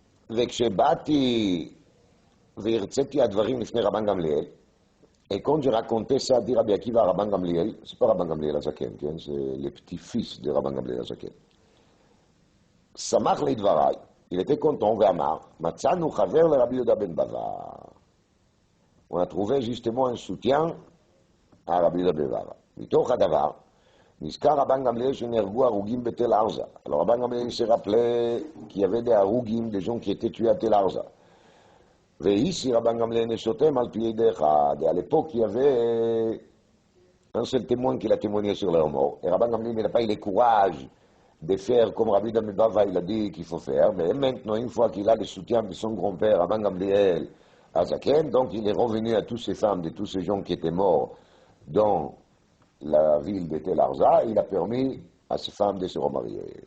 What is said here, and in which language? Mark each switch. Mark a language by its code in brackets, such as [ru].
[he] וכשבאתי והרציתי הדברים לפני רבן גמליאל, [fr] et quand j'ai raconté ça à dire Rabbi Akiva à Rabban Gamliel, c'est pas Rabban Gamliel Azaken, c'est le petit-fils de Rabban Gamliel Azaken. [he] Samach לדבריי, [fr] il était content, [he] ואמר, מצאנו חבר לרבי יהודה ben Bava. [fr] On a trouvé justement un soutien à Rabbi Yehuda ben Bava. [he] מתוך הדבר, נזכר רבן גמליאל שנהרגו הרוגים בתל ארזה. [fr] Alors רבן גמליאל s'est rappelé qu'il y avait des הרוגים, des gens qui étaient tués à Tel Arza. [he] ואיסי רבן גמליאל נשותם על פי ידי אחד. [fr] Et à l'époque, il y avait un seul témoin qui l'a témoigné sur leur mort. Et Rabban Gamliel n'a pas eu le courage de faire comme Rabbi Yehuda ben Bava il a dit qu'il faut faire. Mais maintenant, une fois qu'il a le soutien de son grand-père, Rabban Gamliel Azaken, donc il est revenu à toutes ces femmes, de tous ces gens qui étaient morts dans la ville de Tel Arza, il a permis à ces femmes de se remarier.